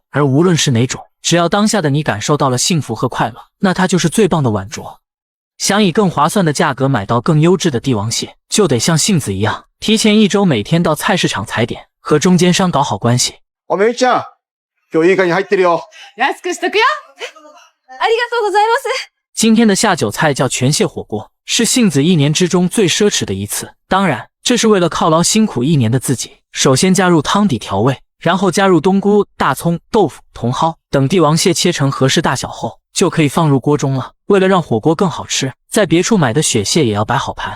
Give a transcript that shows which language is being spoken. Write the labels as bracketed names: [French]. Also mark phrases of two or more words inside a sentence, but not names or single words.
[Chinese] 而无论是哪种，只要当下的你感受到了幸福和快乐，那它就是最棒的晚酌。想以更划算的价格买到更优質的帝王蟹，就得像杏子一样，提前1周每天到菜市场踩点，和中间商搞好关系。 [Japanese] おめいちゃん、今日いいカニ入ってるよ。安くしとくよ。ありがとうございます。 [Chinese] 今天的下酒菜叫全蟹火锅，是杏子1年之中最奢侈的一次。当然，这是为了犒劳辛苦1年的自己。首先加入汤底调味，然后加入冬菇、大葱、豆腐、茼蒿等帝王蟹切成合适大小后，就可以放入锅中了。为了让火锅更好吃，在别处买的雪蟹也要摆好盘。